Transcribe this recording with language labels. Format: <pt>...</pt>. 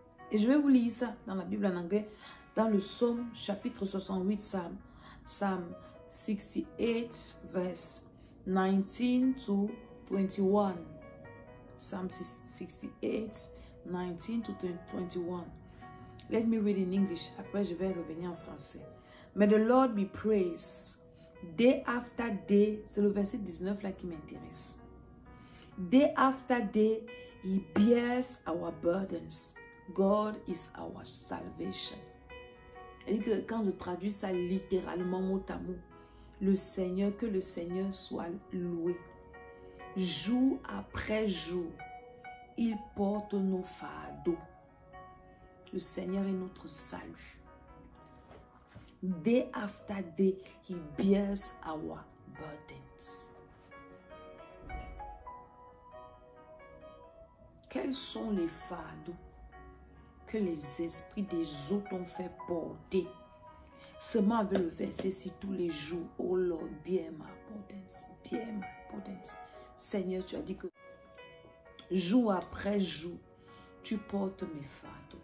<fr>Et je vais vous lire ça dans la Bible en anglais, dans le Psaume chapitre 68,</fr> <en>Psalm 68, verse 19 to 21. Psalm 68, 19 to 21. Let me read in English.</en> <fr>Après, je vais revenir en français.</fr> <en>May the Lord be praised. Day after day,</en> <fr>c'est le verset 19 là qui m'intéresse.</fr> <en>Day after day, He bears our burdens. God is our salvation.</en> <fr>Et que quand je traduis ça littéralement mot à mot, le Seigneur, que le Seigneur soit loué. Jour après jour, il porte nos fardeaux. Le Seigneur est notre salut.</fr> <en>Day after day, He bears our burdens.</en> <fr>Quels sont les fardeaux que les esprits des eaux t'ont fait porter? Seulement avec le verset, si tous les jours,</fr> <en>oh Lord, bear my burdens,</en> <fr>bear my burdens. Seigneur, tu as dit que jour après jour, tu portes mes fardeaux.</fr>